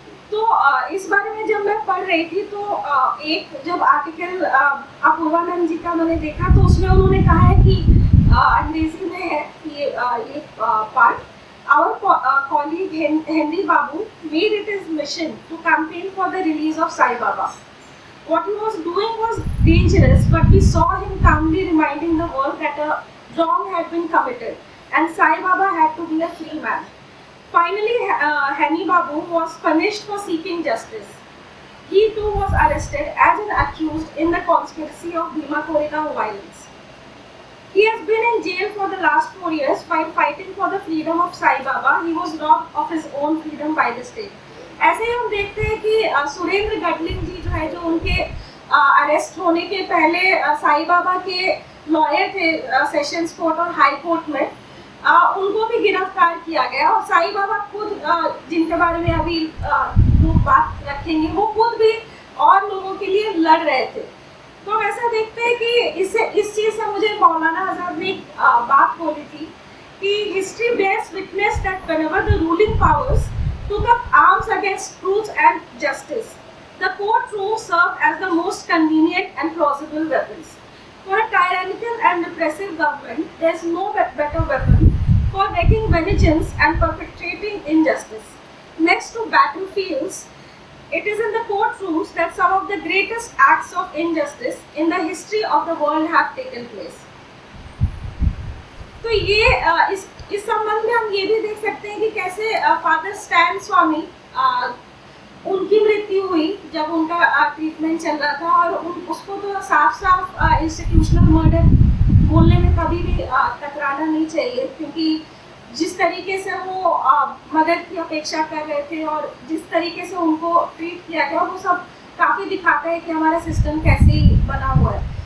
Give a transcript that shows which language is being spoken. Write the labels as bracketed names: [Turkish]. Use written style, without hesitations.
[Hindi] तो इस बारे में जब मैं पढ़ रही थी तो एक जब आर्टिकल अपूर्वानंद जी का मैंने देखा तो उसमें उन्होंने कहा है कि अंग्रेजी में है ये part, [English] our colleague Henry Babu made it his mission to campaign for the release of Sai Baba. What he was doing was dangerous, but we saw him calmly reminding the world that a wrong had been committed and Sai Baba had to be a free man. Finally, Henry Babu was punished for seeking justice. He too was arrested as an accused in the conspiracy of Bhima Koregaon violence. He has been in jail for the last 4 years while fighting for the freedom of Sai Baba. He was robbed of his own freedom by the state. [Hindi] ऐसे ही हम देखते हैं कि सुरेंद्र गडलिंग जी जो है, जो उनके arrest होने के पहले साई बाबा के लॉयर थे सेशंस कोर्ट और हाई कोर्ट में, उनको भी गिरफ्तार किया गया और साई बाबा खुद, जिनके बारे में अभी लोग बात रखेंगे, वो खुद भी और लोगों के लिए लड़ रहे थे। तो ऐसा देखते हैं कि इस चीज़ से मुझे मौलाना आज़ाद ने एक बात बोली थी कि [English] History bears witness that whenever the ruling powers took up arms against truth and justice, the courtroom served as the most convenient and plausible weapons. For a tyrannical and repressive government, there is no better weapon for wreaking vengeance and perpetrating injustice. Next to battlefields, it is in the courtrooms that some of the greatest acts of injustice in the history of the world have taken place. [Hindi] तो ये इस संबंध में हम ये भी देख सकते हैं कि कैसे फादर स्टैन स्वामी, उनकी मृत्यु हुई जब उनका ट्रीटमेंट चल रहा था और उसको तो साफ इंस्टीट्यूशनल मर्डर बोलने में कभी भी टकराना नहीं चाहिए, क्योंकि जिस तरीके से वो मदद की अपेक्षा कर रहे थे और जिस तरीके से उनको ट्रीट किया गया वो सब काफ़ी दिखाता है कि हमारा सिस्टम कैसे बना हुआ है।